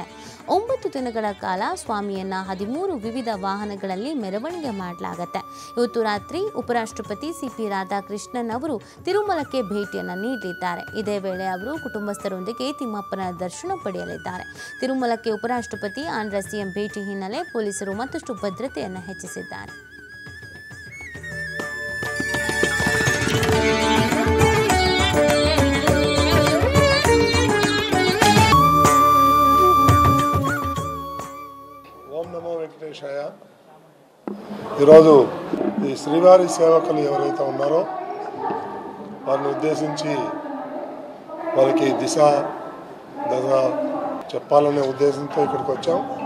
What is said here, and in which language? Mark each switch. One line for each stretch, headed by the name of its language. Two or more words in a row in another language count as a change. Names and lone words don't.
Kannada: 9 ದಿನಗಳ ಕಾಲ ಸ್ವಾಮಿಯನ್ನ 13 ವಿವಿಧ ವಾಹನಗಳಲ್ಲಿ ಮೆರವಣಿಗೆ ಮಾಡಲಾಗುತ್ತೆ. ಇವತ್ತು ರಾತ್ರಿ ಉಪರಾಷ್ಟ್ರಪತಿ ಸಿಪಿ ರಾಧಾಕೃಷ್ಣನ್ ಅವರು ತಿರುಮಲಕ್ಕೆ ಭೇಟಿಯನ್ನು ನೀಡಲಿದ್ದಾರೆ. ಇದೇ ವೇಳೆ ಅವರು ಕುಟುಂಬಸ್ಥರೊಂದಿಗೆ ತಿಮ್ಮಪ್ಪನ ದರ್ಶನ ಪಡೆಯಲಿದ್ದಾರೆ. ತಿರುಮಲಕ್ಕೆ ಉಪರಾಷ್ಟ್ರಪತಿ ಆಂಧ್ರ ಸಿಎಂ ಭೇಟಿ ಹಿನ್ನೆಲೆ ಪೊಲೀಸರು ಮತ್ತಷ್ಟು ಭದ್ರತೆಯನ್ನು ಹೆಚ್ಚಿಸಿದ್ದಾರೆ.
Telugu: ఓం నమో వెంకటేశాయ. ఈరోజు ఈ శ్రీవారి సేవకులు ఎవరైతే ఉన్నారో వారిని ఉద్దేశించి వారికి దిశ దశ చెప్పాలనే ఉద్దేశంతో ఇక్కడికి వచ్చాం.